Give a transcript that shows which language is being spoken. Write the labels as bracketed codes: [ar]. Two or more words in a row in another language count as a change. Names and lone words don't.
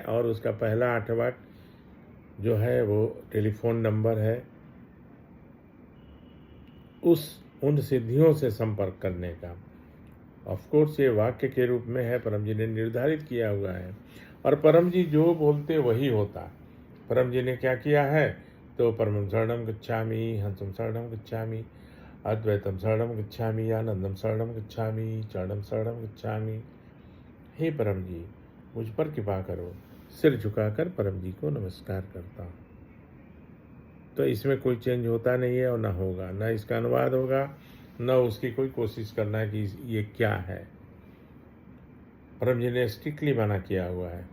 [hi] और उसका पहला 8वां जो है वो टेलीफोन नंबर है, उन सिद्धियों से संपर्क करने का। [en] of course [hi] ये वाक्य के रूप में है, परम जी ने निर्धारित किया हुआ है और परम जी जो बोलते वही होता। परम जी ने क्या किया है, तो [sa] परमं शरणं गच्छामि, हंसं शरणं गच्छामि, अद्वैतम शरणं गच्छामि, आनंदम शरणं गच्छामि, चरणं शरणं गच्छामि। [hi] हे परम जी मुझ पर कृपा करो। सिर झुकाकर परम जी को नमस्कार करता हूँ। तो इसमें कोई चेंज होता नहीं है और ना होगा, ना इसका अनुवाद होगा, न उसकी कोई कोशिश करना है कि ये क्या है। परम जी ने स्ट्रिक्टली मना किया हुआ है।